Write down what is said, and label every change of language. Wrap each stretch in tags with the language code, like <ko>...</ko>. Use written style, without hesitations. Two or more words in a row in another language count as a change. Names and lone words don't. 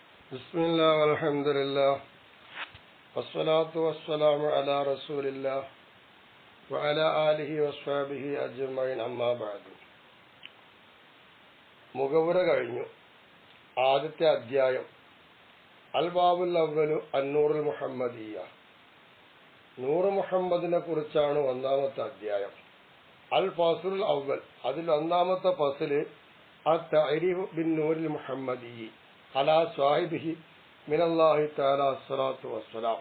<ar>بسم الله والحمد لله والصلاة والسلام على رسول الله وعلى آله وصحبه أجمعين أما بعد.</ar> <ml>മുഖവുര കഴിഞ്ഞു. ആദ്യത്തെ അധ്യായം</ml> <ar>الباب الأول النور المحمدية.</ar> <ml>നൂറ് മുഹമ്മദിനെ കുറിച്ചാണ് ഒന്നാമത്തെ അധ്യായം.</ml> <ar>الفصل الأول,</ar> <ml>അതിൽ ഒന്നാമത്തെ ഫസ്ല്</ml> <ar>التعريف بالنور المحمدي على صاحبه من الله تعالى الصلاة والسلام.</ar>